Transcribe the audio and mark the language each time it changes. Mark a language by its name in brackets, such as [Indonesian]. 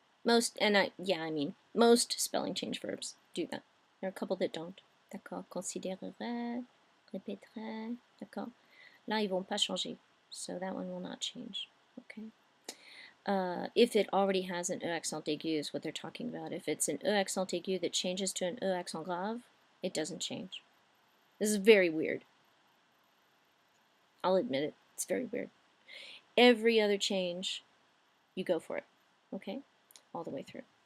[English] Most, and I mean, most spelling change verbs do that. There are a couple that don't. [French] D'accord? Considérerait, répéterait. D'accord? Là, ils vont pas changer. [English] So that one will not change. Okay? If it already has an E accent aigu is what they're talking about. If it's an E accent aigu that changes to an E accent grave, it doesn't change. This is very weird. I'll admit it. It's very weird. Every other change, you go for it. Okay? All the way through.